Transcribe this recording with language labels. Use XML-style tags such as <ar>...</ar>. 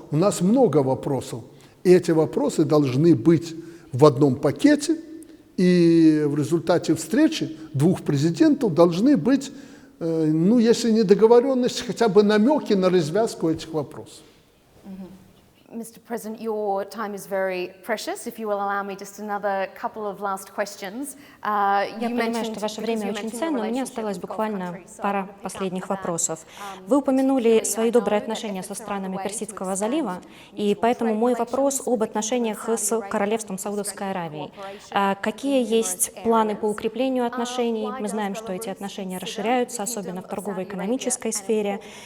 <ru>У нас много вопросов. И эти вопросы должны быть в одном пакете, и в результате встречи двух президентов должны быть, ну, если не договоренности, хотя бы намеки на развязку этих вопросов.</ru> <en>Mr. President, your time is very precious. If you will allow me just another couple of last questions.</en> <ru>Я понимаю, что ваше время очень ценно, у меня осталось буквально пара последних вопросов. Вы упомянули свои добрые отношения со странами Персидского залива, и поэтому мой вопрос об отношениях с Королевством Саудовской Аравии. Какие есть планы по укреплению отношений? Мы знаем, что эти отношения расширяются, особенно в торгово-экономической сфере.</ru>